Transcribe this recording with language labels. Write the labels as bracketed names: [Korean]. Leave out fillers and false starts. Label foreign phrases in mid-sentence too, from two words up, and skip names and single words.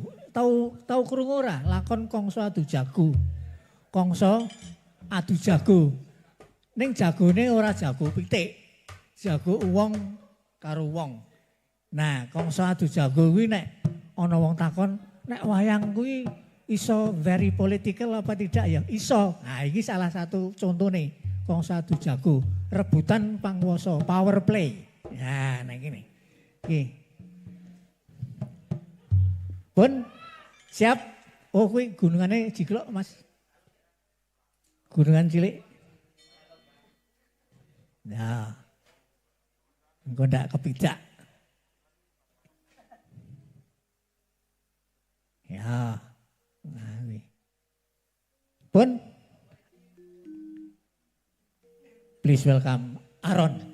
[Javanese] Tahu krungu ora lakon Kongso Adu Jago? Kongso Adu Jago. Ning jagone ora jago pitik. Jago wong karo wong. Nah, Kongso Adu Jago kuwi nek ana wong takon, nek wayang kuwi iso [English] very political [Indonesian] apa tidak ya? [Javanese] Iso. [Indonesian] Nah, ini salah satu contoh nih. [Javanese] Kongso Adu Jago. Rebutan pangwoso. [English] Power play. [Indonesian] Ya, nah gini. Oke. Pun, siap. [Javanese] Oh, kuwi gunungannya Jiglok, Mas. Gunungan cilik. Nah. Engko ndak kepidak. Ya. Nah, pun [English] please welcome [Javanese] Aron.